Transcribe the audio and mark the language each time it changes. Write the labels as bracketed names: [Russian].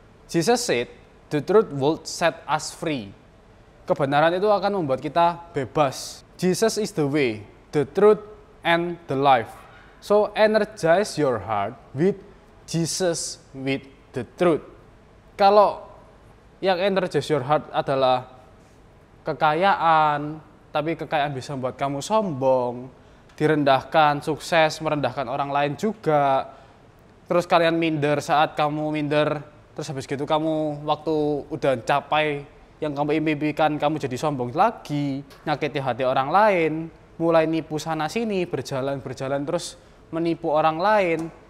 [English] Jesus said, the truth will set us free. [Indonesian] Kebenaran itu akan membuat kita bebas. [English] Jesus is the way, the truth, and the life. So energize your heart with Jesus, with the truth. [Indonesian] Kalau yang [English] energize your heart [Indonesian] adalah kekayaan, tapi kekayaan bisa membuat kamu sombong, direndahkan, sukses, merendahkan orang lain juga. Terus kalian minder saat kamu minder, terus habis gitu kamu waktu udah capai yang kamu impikan, kamu jadi sombong lagi, nyakiti hati orang lain, mulai nipu sana sini, berjalan terus menipu orang lain.